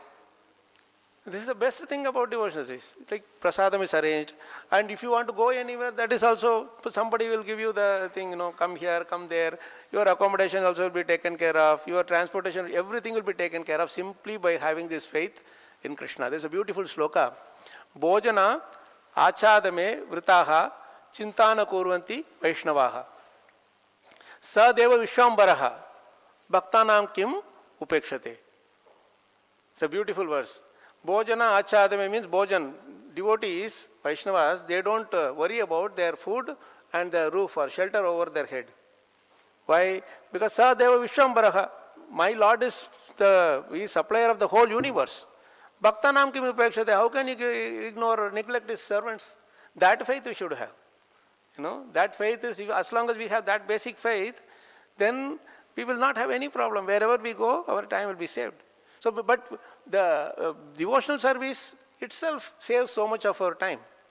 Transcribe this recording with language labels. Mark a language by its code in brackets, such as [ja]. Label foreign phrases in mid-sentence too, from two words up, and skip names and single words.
[en] This is the best thing about devotional service. Like prasadam is arranged, and if you want to go anywhere, that is also, somebody will give you the thing, come here, come there. Your accommodation also will be taken care of. Your transportation, everything will be taken care of simply by having this faith in Krishna. There is a beautiful sloka. [sa] Bhojana achadame vritaha chintana kurvanti vaishnavaha. Sadeva vishwambaraha bhaktanam kim upekshate. [en] It's a beautiful verse. [sa] Bhojana achadame means bhojan. [en] Devotees, Vaishnavas, they don't worry about their food and the roof or shelter over their head. Why? Because [sa] Sadeva Vishwambaraha, [en] my Lord is the supplier of the whole universe. [sa] Bhaktanam kim upekshate, [en] how can you ignore or neglect his servants? That faith we should have. That faith is, as long as we have that basic faith, then we will not have any problem. Wherever we go, our time will be saved. So, but the devotional service itself saves so much of our time.